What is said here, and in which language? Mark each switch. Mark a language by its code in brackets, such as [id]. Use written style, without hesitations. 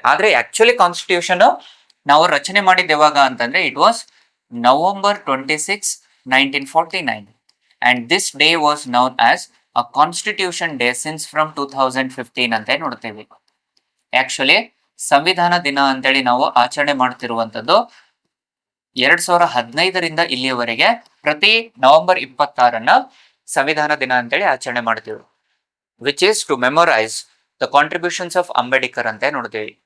[kn] ಆದ್ರೆ actually constitution ನಾವು ರಚನೆ ಮಾಡಿದ ಯಾವಾಗ ಅಂತಂದ್ರೆ it was November 26, 1949. [en] And this day was known as a constitution day since from 2015 [kn] ಅಂತ ನೋಡ್ತೇವೆ. ಆಕ್ಚುಲಿ ಸಂವಿಧಾನ ದಿನ ಅಂತೇಳಿ ನಾವು ಆಚರಣೆ ಮಾಡ್ತಿರುವಂತದ್ದು 2015ರಿಂದ ಇಲ್ಲಿಯವರೆಗೆ ಪ್ರತಿ ನವೆಂಬರ್ 26 ಸಂವಿಧಾನ ದಿನ ಅಂತೇಳಿ ಆಚರಣೆ ಮಾಡ್ತೀವಿ, [en] which is to memorise the contributions of Ambedkar [kn] ಅಂತ ನೋಡ್ತೀವಿ.